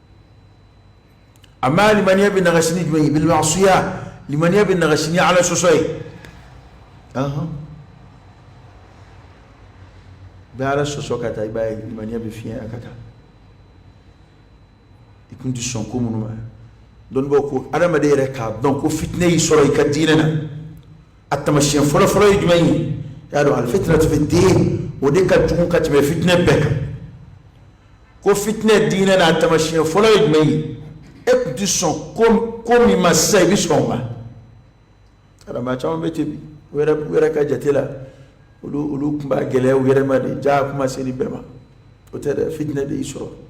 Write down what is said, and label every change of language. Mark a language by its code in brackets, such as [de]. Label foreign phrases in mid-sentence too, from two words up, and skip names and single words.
[bm] amma limaniya bɛ nagasi ni jumɛn ye [ar] بالمعصية [bm] limaniya bɛ nagasi ni ala sɔsɔ ye bɛ ala sɔsɔ ka taa i b'a ye limaniya bɛ fiɲɛ a ka taa i kun tɛ sɔn ko minnu ma dɔnnibaaw ko adamaden yɛrɛ k'a dɔn ko fitinɛ y'i sɔrɔ i ka diinɛ na a taamasiyɛn fɔlɔfɔlɔ ye jumɛn ye i y'a dɔn [ar] الفتنة في الدين [bm] o de ka jugu ka tɛmɛ fitinɛ bɛɛ kan ko fitinɛ diinɛ na a taamasiyɛn fɔlɔ ye jumɛn ye e kun tɛ sɔn ko min ma sisan i bɛ sɔn o ma adama caman bɛ ten bi u yɛrɛ ka jate la olu tun b'a gɛlɛya u yɛrɛ ma de jaa kuma se nin bɛɛ ma o tɛ dɛ fitinɛ de y'i sɔrɔ